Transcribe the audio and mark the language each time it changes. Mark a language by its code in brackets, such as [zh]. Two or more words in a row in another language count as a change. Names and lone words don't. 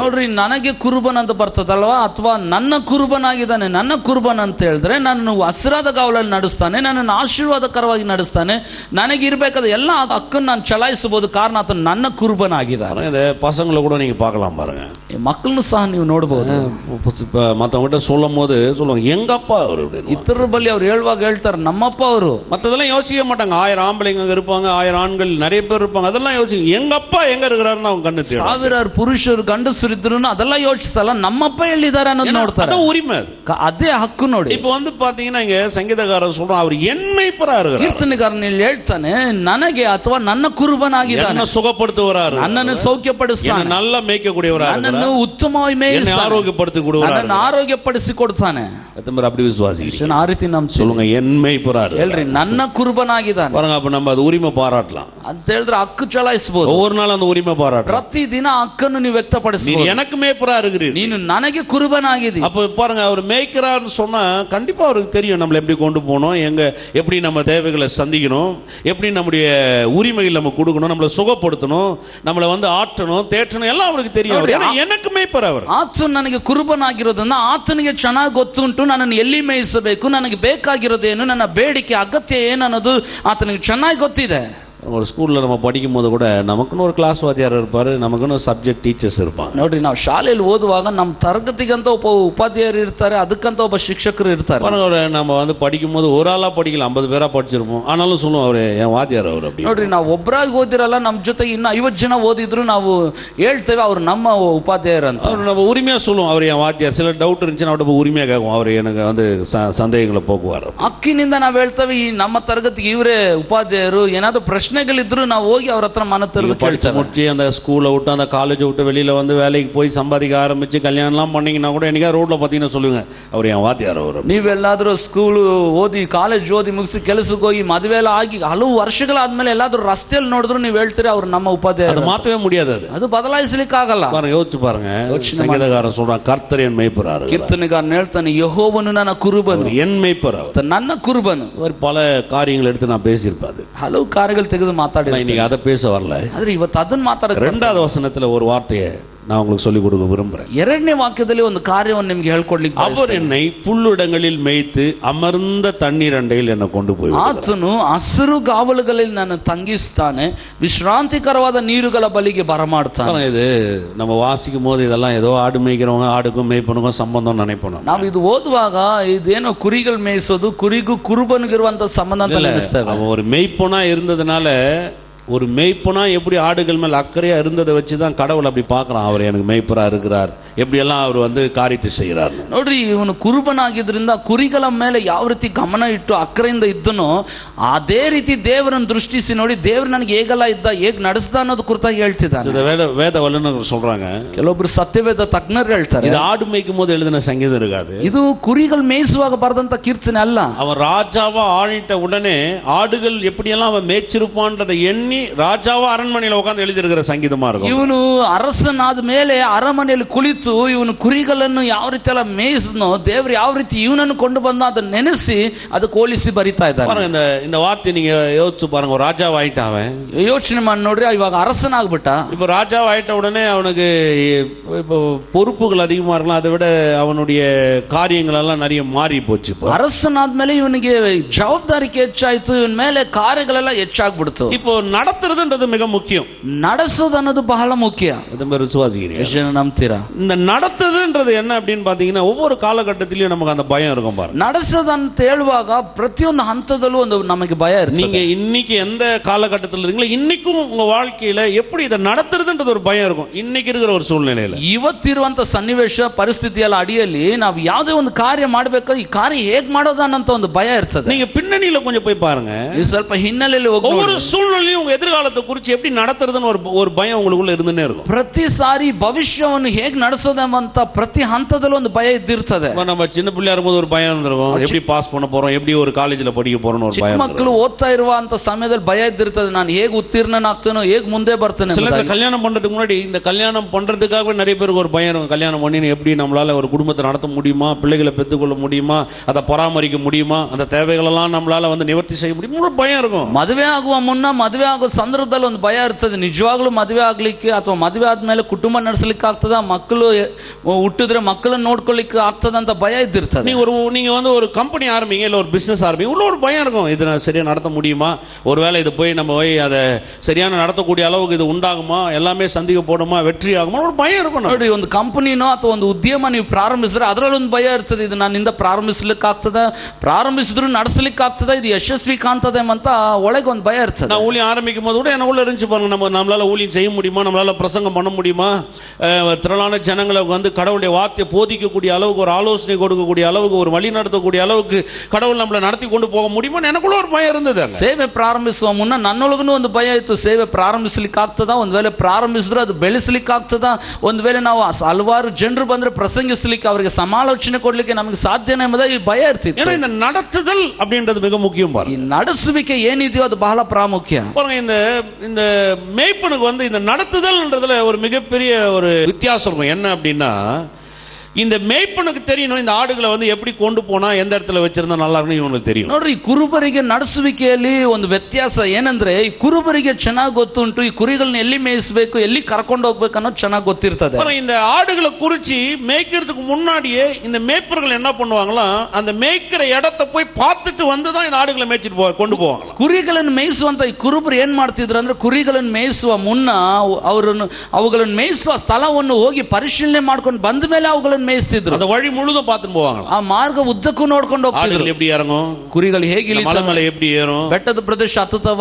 [kn] ನೋಡ್ರಿ, ನನಗೆ ಕುರುಬನ್ ಅಂತ ಬರ್ತದಲ್ವಾ, ಅಥವಾ ನನ್ನ ಕುರುಬನಾಗಿದ್ದಾನೆ. ನನ್ನ ಕುರುಬನ್ ಅಂತ ಹೇಳಿದ್ರೆ ನನ್ನನ್ನು ಹಸಿರಾದ ಗಾವಲಲ್ಲಿ ನಡೆಸ್ತಾನೆ, ನನ್ನನ್ನು ಆಶೀರ್ವಾದಕರವಾಗಿ ನಡೆಸ್ತಾನೆ, ನನಗೆ ಇರಬೇಕಾದ ಎಲ್ಲ ಹಕ್ಕನ್ನು ನಾನು ಚಲಾಯಿಸಬಹುದು, ಕಾರಣ ಆತನು ನನ್ನ ಕುರುಬನಾಗಿದ್ದಾನೆ. [ta] இந்த பசங்களை கூட நீங்க பார்க்கலாம் பாருங்க, [kn] ಮಕ್ಕಳನ್ನು ಸಹ ನೀವು ನೋಡಬಹುದು. [ta] மற்றவங்கிட்ட சொல்லும் போது சொல்லுவாங்க எங்க அப்பா அவரு, [kn] ಇತರ ಬಳಿ ಅವ್ರು ಹೇಳುವಾಗ ಹೇಳ್ತಾರೆ ನಮ್ಮಪ್ಪ ಅವರು. [ta] மற்றதெல்லாம் யோசிக்க மாட்டாங்க. 1000 ஆம்பளைங்க அங்க இருப்பாங்க, 1000 ஆண்கள் நிறைய பேர் இருப்பாங்க, அதெல்லாம் யோசிக்க எங்க அப்பா எங்க இருக்கிறாருன்னு அவங்க கண்ணு தெரியும். [kn] 1000 ಪುರುಷರು ಗಂಡಸರು ಇದ್ರು ಅದೆಲ್ಲ ಯೋಚಿಸಲ್ಲ, ನಮ್ಮಪ್ಪ ಎಲ್ಲಿದ್ದಾರೆ ಅನ್ನೋದು ನೋಡ್ತಾರೆ. [ta] உரிமை, [kn] ಅದೇ ಹಕ್ಕು. ನೋಡಿ, [ta] இப்போ வந்து பாத்தீங்கன்னா இங்க சங்கீதக்காரன் சொல்றான், அவர் என் மேய்ப்பரா இருக்கிறார். [kn] ಕೀರ್ತನೆಗಾರನು ಹೇಳ್ತಾನೆ, ನನಗೆ ಅಥವಾ ನನ್ನ ಕುರುಬನಾಗಿದ್ದಾನೆ, [ta] என்ன சுகப்படுத்துவரார், [kn] ನನ್ನನ್ನು ಸೌಖ್ಯಪಡಿಸ್ತಾನೆ, [ta] நல்ல மேய்க்கக்கூடியவராக, [kn] ನನ್ನನ್ನು ಉತ್ತಮವಾಗಿ ಮೇಯಿಸ್ತಾನೆ, [ta] ஆரோக்கியப்படுத்திக்கூடியவராக, [kn] ನನ್ನನ್ನು ಆರೋಗ್ಯಪಡಿಸಿ ಕೊಡ್ತಾನೆ. [ta] அப்படி விசுவாசிக்கிறீங்க? [kn] ಆ ರೀತಿ ನಮ್ಮ [ta] சொல்லுங்க, என் மேய்ப்பரா [kn] ಹೇಳ್ರಿ, ನನ್ನ ಕುರುಬನಾಗಿದ್ದಾನೆ [ta] பாருங்க. அப்ப நம்ம அது உரிமை பாராட்டலாம் [kn] ಅಂತ ಹೇಳಿದ್ರೆ ಹಕ್ಕು ಚಲಾಯಿಸಬಹುದು. [ta] ஒவ்வொரு நாள் அந்த உரிமை பாராட்டலாம். [kn] ಪ್ರತಿ ದಿನ ಹಕ್ಕನ್ನು ನೀವು ವ್ಯಕ್ತಪಡಿಸಿ, [ta] எனக்கு மேய்ப்பரா இருக்கிறீர், [kn] ನೀನು ನನಗೆ ಕುರುಬನಾಗಿದ್ದೀ. [ta] அப்ப பாருங்க, அவர் மேய்க்கிறார்னு சொன்னா கண்டிப்பா அவருக்கு தெரியும் நம்மளை எப்படி கொண்டு போகணும், எங்க எப்படி நம்ம தேவைகளை சந்திக்கணும், எப்படி நம்முடைய உரிமைகள் நம்ம கொடுக்கணும், நம்மளை சுகப்படுத்தணும், நம்மளை வந்து ஆற்றணும், தேற்றணும், எல்லாம் அவருக்கு தெரியும். எனக்கு மேய்ப்பர் அவர். [kn] ಆತನು ನನಗೆ ಕುರುಬನಾಗಿರೋದನ್ನ ಆತನಿಗೆ ಚೆನ್ನಾಗಿ ಗೊತ್ತುಂಟು. ನನ್ನನ್ನು ಎಲ್ಲಿ ಮೇಯಿಸಬೇಕು, ನನಗೆ ಬೇಕಾಗಿರೋದೇನು, ನನ್ನ ಬೇಡಿಕೆ ಅಗತ್ಯ ಏನನ್ನೋದು ಆತನಿಗೆ ಚೆನ್ನಾಗಿ ಗೊತ್ತಿದೆ. [ta] ஒரு ஸ்கூலில் நம்ம படிக்கும் போது கூட நமக்குன்னு ஒரு கிளாஸ் வாத்தியார் இருப்பார், நமக்குன்னு [en] subject teachers [ta] இருப்பாங்க. [kn] ನೋಡ್ರಿ, ನಾವು ಶಾಲೆಯಲ್ಲಿ ಓದುವಾಗ ನಮ್ಮ ತರಗತಿಗಂತ ಒಬ್ಬ ಉಪಾಧ್ಯಾಯರು ಇರ್ತಾರೆ, ಅದಕ್ಕಂತ ಒಬ್ಬ ಶಿಕ್ಷಕರು ಇರ್ತಾರೆ. [ta] நம்ம வந்து படிக்கும் போது ஒரு ஆளா படிக்கல, 50 பேரா படிச்சிருப்போம், ஆனாலும் சொல்லுவோம் அவரு என் வாத்தியார் அவர் அப்படி. [kn] ನೋಡ್ರಿ, ನಾವು ಒಬ್ಬರಾಗಿ ಓದಿರಲ್ಲ, ನಮ್ಮ ಜೊತೆಗೆ ಇನ್ನು 50 ಜನ ಓದಿದ್ರು ನಾವು ಹೇಳ್ತೇವೆ ಅವ್ರು ನಮ್ಮ ಉಪಾಧ್ಯಾಯರು ಅಂತ. [ta] நம்ம உரிமையா சொல்லுவோம் அவர் என் வாத்தியார். சில டவுட் இருந்துச்சுன்னா அவர்கிட்ட உரிமையா கேட்கும், அவர் எனக்கு வந்து சந்தேகங்களை போக்குவார். [kn] ಹಕ್ಕಿನಿಂದ ನಾವು ಹೇಳ್ತೇವೆ, ಈ ನಮ್ಮ ತರಗತಿಗೆ ಇವರೇ ಉಪಾಧ್ಯಾಯರು, ಏನಾದ್ರು ಪ್ರಶ್ನೆಗಳಿದ್ರು ನಾವು ಹೋಗಿ ಅವ್ರ ಹತ್ರ ಮನ ತೆರೆದು [ta] படிச்சு முடிச்சு அந்த ஸ்கூலை விட்டு அந்த காலேஜ் விட்டு வெளியில வந்து வேலைக்கு போய் சம்பாதிக்க ஆரம்பிச்சு கல்யாணம்லாம் பண்ணீங்கன்னா கூட என்னைக்கா ரோட்ல பாத்தீங்கன்னா சொல்லுங்க அவர் என் வாத்தியார் அவர். [kn] ನೀವೆಲ್ಲಾದ್ರೂ ಸ್ಕೂಲ್ ಓದಿ ಕಾಲೇಜ್ ಓದಿ ಮುಗಿಸಿ ಕೆಲಸಕ್ಕೆ ಹೋಗಿ ಮದುವೆ ಎಲ್ಲ ಆಗಿ ಹಲವು ವರ್ಷಗಳಾದ್ಮೇಲೆ ಎಲ್ಲಾದ್ರೂ ರಸ್ತೆಯಲ್ಲಿ ನೋಡಿದ್ರು ನೀವು ಹೇಳ್ತೀರಿ ಅವ್ರು ನಮ್ಮ ಉಪಾಧ್ಯಾಯ. [ta] ಅದು ಮಾತவே முடியாது, அது [kn] ಬದಲಾಯಿಸಲಿಕ್ಕೆ ಆಗಲ್ಲ. [ta] யோசிச்சு பாருங்க, சங்கீதக்காரன் சொல்றான் கர்த்தர் என் மேய்ப்பரார். [kn] ಕೀರ್ತನೆಗಾರನು ಹೇಳ್ತಾನೆ, ಯೆಹೋವನು ನನ್ನ ಕುರುಬನು, [ta] என் மேய்ப்பர் அவர், [kn] ನನ್ನ ಕುರುಬನು. [ta] பல காரியங்கள் எடுத்து நான் பேசியிருப்பாது, [kn] ಹಲವು ಕಾರ್ಯಗಳು ತೆಗೆದು ಮಾತಾಡಿ, [ta] இன்னைக்கு அதை பேச வரல. [kn] ಆದ್ರೆ ಇವತ್ತು ಅದನ್ನ ಮಾತಾಡ. [ta] 2வது வசனத்துல ஒரு வார்த்தையை நான் உங்களுக்கு சொல்லிக் கொடுக்க விரும்புறேன். [kn] ಎರಡನೇ ವಾಕ್ಯದಲ್ಲಿ ಒಂದು ಕಾರ್ಯವನ್ನು ನಿಮಗೆ ಹೇಳ್ಕೊಡ್ಲಿಕ್ಕೆ [ta] அவர் என்னை புல்லுடங்களில் மேய்த்து அமர்ந்த தண்ணீர் அண்டையில் என்னை கொண்டு போய் [kn] ಆತನು ಹಸಿರು ಗಾವಲುಗಳಲ್ಲಿ ನನ್ನ ತಂಗಿಸ್ತಾನೆ, ವಿಶ್ರಾಂತಿಕರವಾದ ನೀರುಗಳ ಬಳಿಗೆ ಬರಮಾಡ್ತಾನೆ. [ta] இது நம்ம வாசிக்கும் போது இதெல்லாம் ஏதோ ஆடு மேய்க்கிறவங்க ஆடுக்கும் மேய்ப்பனுக்கும் சம்பந்தம் நினைப்போம். [kn] ನಾವು ಇದು ಓದುವಾಗ ಇದೇನೋ ಕುರಿಗಳು ಮೇಯಿಸೋದು, ಕುರಿಗೂ ಕುರುಬನಿಗಿರುವಂತ ಸಂಬಂಧ ಅಂತ ನೆನೆಸ್ತೇವೆ. [ta] அவன் ஒரு மேய்ப்பனா இருந்ததுனால, ஒரு மேய்ப்பனா எப்படி ஆடுகள் மேல் அக்கறையா இருந்ததை வச்சுதான் கடவுள் அப்படி பார்க்கறான். அவர் எனக்கு மேய்ப்பரா இருக்கிறார், எப்படி எல்லாம் அவர் வந்து காரியத்தை செய்யறார். [kn] ನೋಡ್ರಿ, ಇವನು ಕುರುಬನಾಗಿದ್ರಿಂದ ಕುರಿಗಳ ಮೇಲೆ ಯಾವ ರೀತಿ ಗಮನ ಇಟ್ಟು ಅಕ್ಕರೆಯಿಂದ ಇದ್ದನೋ ಅದೇ ರೀತಿ ದೇವರನ್ನು ದೃಷ್ಟಿಸಿ ನೋಡಿ, ದೇವರು ನನಗೆ ಹೇಗೆಲ್ಲ ಇದ್ದ, ಹೇಗೆ ನಡೆಸ್ದ ಅನ್ನೋದು ಕುರಿತಾಗಿ ಹೇಳ್ತಿದ್ದಾನೆ. [ta] வேத வல்லுநர்கள் சொல்றாங்க, [kn] ಕೆಲವೊಬ್ರು ಸತ್ಯವೇದ ತಜ್ಞರು ಹೇಳ್ತಾರೆ, [ta] இது ஆடு மேய்க்கும் போது எழுதின சங்கீதம் இருக்காது, [kn] ಇದು ಕುರಿಗಳು ಮೇಯಿಸುವಾಗ ಬರೆದಂತ ಕೀರ್ತನೆ ಅಲ್ಲ. [ta] அவன் ராஜாவா ஆணிட்ட உடனே ஆடுகள் எப்படியெல்லாம் அவன் மேய்ச்சிருப்பான்றதை எண்ணி ராஜாவா அரண்மனையில உட்கார்ந்து எழுதியிருக்கிற சங்கீதமா இருக்கும். [kn] ಇವನು ಅರಸನಾದ ಮೇಲೆ ಅರಮನೆಯಲ್ಲಿ ಕುಳಿತು ಇವನು ಕುರಿಗಳನ್ನು ಯಾವ ರೀತಿ ಎಲ್ಲ ಮೇಯಿಸಿದ್ನೋ, ದೇವರು ಯಾವ ರೀತಿ ಇವನನ್ನು ಕೊಂಡು ಬಂದ ಅದನ್ನ ನೆನೆಸಿ ಅದಕ್ಕೆ ಹೋಲಿಸಿ ಬರಿತಾ ಇದ್ದಾರೆ. [ta] இந்த வார்த்தை நீங்க யோசிச்சு பாருங்க. ஒரு ராஜாவாயிட்ட அவன், [kn] ಯೋಚನೆ ಮಾಡಿ ನೋಡ್ರಿ, ಇವಾಗ ಅರಸನಾಗ್ಬಿಟ್ಟ. [ta] இப்ப ராஜாவாயிட்ட உடனே அவனுக்கு இப்போ பொறுப்புகள் அதிகமா இருக்கலாம், அதை விட அவனுடைய காரியங்கள் எல்லாம் நிறைய மாறி போச்சு. [kn] ಅರಸನಾದ್ಮೇಲೆ ಇವನಿಗೆ ಜವಾಬ್ದಾರಿಕೆ ಹೆಚ್ಚಾಯ್ತು, ಇವನ ಮೇಲೆ ಕಾರ್ಯಗಳೆಲ್ಲ ಹೆಚ್ಚಾಗ್ಬಿಡ್ತು. [ta] இப்போ நடத்துறதுன்றது மிக முக்கியம். [kn] ನಡೆಸೋದು ಅನ್ನೋದು ಬಹಳ ಮುಖ್ಯ. [ta] விசுவாசிக்கிறீங்க, [kn] ನಂಬ್ತೀರಾ? [ta] இந்த நடத்துதுன்றது என்ன அப்படின்னு பாத்தீங்கன்னா, ஒவ்வொரு காலகட்டத்திலயும் நமக்கு அந்த பயம் இருக்கும் பாருங்க. [kn] ನಡೆಸೋದು ಅಂತ ಹೇಳುವಾಗ ಪ್ರತಿಯೊಂದು ಹಂತದಲ್ಲೂ ಒಂದು ನಮಗೆ ಭಯ ಇರ್ತದೆ. [ta] நீங்க இன்னைக்கு எந்த காலகட்டத்தில் இருக்கீங்களோ, இன்னைக்கும் உங்க வாழ்க்கையில எப்படி இதை நடத்துறதுன்றது ஒரு பயம் இருக்கும். இன்னைக்கு இருக்கிற ஒரு சூழ்நிலையில, [kn] ಇವತ್ತಿರುವಂತ ಸನ್ನಿವೇಶ ಪರಿಸ್ಥಿತಿಯಲ್ಲ ಅಡಿಯಲ್ಲಿ ನಾವು ಯಾವುದೇ ಒಂದು ಕಾರ್ಯ ಮಾಡಬೇಕು, ಈ ಕಾರ್ಯ ಹೇಗ್ ಮಾಡೋದು ಅನ್ನೋ ಒಂದು ಭಯ ಇರ್ತದೆ. [ta] நீங்க பின்னணியில கொஞ்சம் போய் பாருங்க, [kn] ಸ್ವಲ್ಪ ಹಿನ್ನೆಲೆಯಲ್ಲಿ [ta] ஒவ்வொரு சூழ்நிலையும் உங்க எதிர்காலத்தை குறித்து எப்படி நடத்துறதுன்னு ஒரு பயம் உங்களுக்குள்ள இருந்துட்டே இருக்கும். [kn] ಪ್ರತಿ ಸಾರಿ ಭವಿಷ್ಯವನ್ನು ಹೇಗೆ ನಡೆಸೋದಂತ ಪ್ರತಿ ಹಂತದಲ್ಲೂ ಒಂದು ಭಯ ಇದ್ದಿರ್ತದೆ. [ta] நம்ம சின்ன பிள்ளையா இருக்கும்போது ஒரு பயம் இருந்திருக்கும், எப்படி பாஸ் பண்ண போறோம், எப்படி ஒரு காலேஜ்ல படிக்க போறோம்னு ஒரு பயம். ಮಕ್ಕಳು ಓದ್ತಾ ಇರುವಂತ ಸಮಯದಲ್ಲಿ ಭಯ ಇದ್ದಿರ್ತದೆ, ನಾನು ಹೇಗೆ ಉತ್ತೀರ್ಣನಾಗ್ತೇನೋ, ಹೇಗೆ ಮುಂದೆ ಬರ್ತೇನೆ. சில கல்யாணம் பண்றதுக்கு முன்னாடி இந்த கல்யாணம் பண்றதுக்காகவே நிறைய பேருக்கு ஒரு பயம் இருக்கும். கல்யாணம் பண்ணி எப்படி நம்மளால ஒரு குடும்பத்தை நடத்த முடியுமா, பிள்ளைகளை பெற்றுக்கொள்ள முடியுமா, அதை பராமரிக்க முடியுமா, அந்த தேவைகள் எல்லாம் நம்மளால வந்து நிவர்த்தி செய்ய முடியுமா, ஒரு பயம் இருக்கும். [kn] ಮದುವೆ ಆಗುವ ಮುನ್ನ ಮದುವೆ ಆಗೋ ಸಂದರ್ಭದಲ್ಲಿ ಒಂದು ಭಯ ಇರ್ತದೆ, ನಿಜವಾಗ್ಲೂ ಮದುವೆ ಆಗ್ಲಿಕ್ಕೆ ಅಥವಾ ಮದುವೆ ಆದ್ಮೇಲೆ ಕುಟುಂಬ ನಡೆಸಲಿಕ್ಕೆ ಆಗ್ತದ, ಮಕ್ಕಳು ಹುಟ್ಟಿದ್ರೆ ಮಕ್ಕಳನ್ನ ನೋಡ್ಕೊಳ್ಳಿಕ್ಕೆ ಆಗ್ತದ ಅಂತ ಭಯ ಇದ್ದಿರ್ತದೆ. [ta] நீங்க வந்து ஒரு கம்பெனி ஆரம்பிங்க, இல்ல ஒரு பிசினஸ் ஆரம்பிங்க, உள்ள ஒரு பயம் இருக்கும், இது சரியா நடத்த முடியுமா, ஒருவேளை இது போய் நம்ம போய் அதை சரியான நடத்தக்கூடிய அளவுக்கு இது உண்டாகுமா, எல்லாமே சந்திக்க போடுமா, வெற்றி ஆகுமா, ஒரு பயம் இருக்கும். [kn] ನೋಡಿ, ಒಂದು ಕಂಪನಿನೋ ಅಥವಾ ಒಂದು ಉದ್ಯಮ ನೀವು ಪ್ರಾರಂಭಿಸಿದ್ರೆ ಅದರಲ್ಲಿ ಒಂದು ಭಯ ಇರ್ತದೆ, ಇದು ನನ್ನಿಂದ ಪ್ರಾರಂಭಿಸ್ಲಿಕ್ಕೆ ಆಗ್ತದ, ಪ್ರಾರಂಭಿಸಿದ್ರು ನಡೆಸಲಿಕ್ಕೆ ಆಗ್ತದ, ಇದು ಯಶಸ್ವಿ ಕಾಣ್ತದೆ ಅಂತ ಒಳಗೆ ಒಂದು ಭಯ ಇರ್ತದೆ. [ta] நான் ஊழியம் ஆரம்பிக்கும் போது கூட என்ன உள்ள இருந்துச்சு பாருங்க, நம்மளால ஊழியம் செய்ய முடியுமா, நம்மளால பிரசங்கம் பண்ண முடியுமா, திரளான ஜனங்களை வந்து கடவுளுடைய வார்த்தையை போதிக்கக்கூடிய அளவுக்கு, ஒரு ஆலோசனை கொடுக்கக்கூடிய அளவுக்கு, ஒரு வழி நடத்தக்கூடிய அளவுக்கு கடவுள் நம்மளை நடத்தி கொண்டு போக முடியுமா, எனக்குள்ள ஒரு பயம் இருந்தது. [kn] ಸೇವೆ ಪ್ರಾರಂಭಿಸುವ ಮುನ್ನ ನನ್ನೊಳಗೂ ಒಂದು ಭಯ ಇತ್ತು, ಸೇವೆ ಪ್ರಾರಂಭಿಸ್ಲಿಕ್ಕೆ ಆಗ್ತದ, ಒಂದ್ ವೇಳೆ ಪ್ರಾರಂಭಿಸಿದ್ರೆ ಅದು ಬೆಳೆಸಲಿಕ್ಕೆ ಆಗ್ತದ, ಒಂದ್ ವೇಳೆ ನಾವು ಹಲವಾರು ಜನರು ಬಂದ್ರೆ ಪ್ರಸಂಗಿಸಲಿಕ್ಕೆ ಅವರಿಗೆ ಸಮಾಲೋಚನೆ ಕೊಡ್ಲಿಕ್ಕೆ ನಮಗೆ ಸಾಧ್ಯನೇ ಎಂಬುದ ಈ ಭಯ ಇರ್ತಿತ್ತು. [ta] ஏன்னா இந்த நடத்துதல் அப்படின்றது மிக முக்கியம் பாருங்க. [kn] ಈ ನಡೆಸುವಿಕೆ ಏನಿದೆಯೋ ಅದು ಬಹಳ ಪ್ರಾಮುಖ್ಯ. [ta] இந்த மேய்ப்பனுக்கு வந்து இந்த நடத்துதல்ன்றதுல ஒரு மிகப்பெரிய ஒரு வித்தியாசம் இருக்கும். என்ன அப்படின்னா, இந்த மேய்ப்பனுக்கு தெரியணும் இந்த ஆடுகளை வந்து எப்படி கொண்டு போனா எந்த இடத்துல வச்சிருந்தா நல்லா இருக்குன்னு இவனுக்கு தெரியும். [kn] ನೋಡ್ರಿ, ಕುರುಬರಿಗೆ ನಡೆಸುವಿಕೆಯಲ್ಲಿ ಒಂದು ವ್ಯತ್ಯಾಸ ಏನಂದ್ರೆ, ಈ ಕುರುಬರಿಗೆ ಚೆನ್ನಾಗಿ ಗೊತ್ತುಂಟು ಈ ಕುರಿಗಳನ್ನ ಎಲ್ಲಿ ಮೇಯಿಸಬೇಕು, ಎಲ್ಲಿ ಕರ್ಕೊಂಡು ಹೋಗ್ಬೇಕು ಅನ್ನೋದು ಚೆನ್ನಾಗಿ ಗೊತ್ತಿರ್ತದೆ. [ta] இந்த ஆடுகளை குறிச்சி மேய்க்கிறதுக்கு முன்னாடியே இந்த மேய்ப்பர்கள் என்ன பண்ணுவாங்களா, அந்த மேய்க்கிற இடத்தை போய் பார்த்துட்டு வந்து தான் இந்த ஆடுகளை மேய்ச்சிட்டு கொண்டு போவாங்க. [kn] ಕುರಿಗಳನ್ನು ಮೇಯಿಸುವಂತ ಈ ಕುರುಬರು ಏನ್ ಮಾಡ್ತಿದ್ರು ಅಂದ್ರೆ, ಕುರಿಗಳನ್ನು ಮೇಯಿಸುವ ಮುನ್ನ ಅವುಗಳನ್ನು ಮೇಯಿಸುವ ಸ್ಥಳವನ್ನು ಹೋಗಿ ಪರಿಶೀಲನೆ ಮಾಡ್ಕೊಂಡು ಬಂದ ಮೇಲೆ ಅವುಗಳನ್ನು ಮೇಯಿಸ್ತಿದ್ರು. [ta] அந்த வழி முழுதும் பார்த்துட்டு போவாங்க. [kn] ಆ ಮಾರ್ಗ ಉದ್ದಕ್ಕೂ ನೋಡ್ಕೊಂಡು ಹೋಗ್ತಿದ್ರು. [ta] எப்படி இறங்கும், [kn] ಕುರಿಗಳು ಹೇಗೆ ಇಳಿತಾವೆ, [ta] மலை எப்படி ஏறும், [kn] ಬೆಟ್ಟದ ಪ್ರದೇಶ ಹತ್ತುತ್ತವ,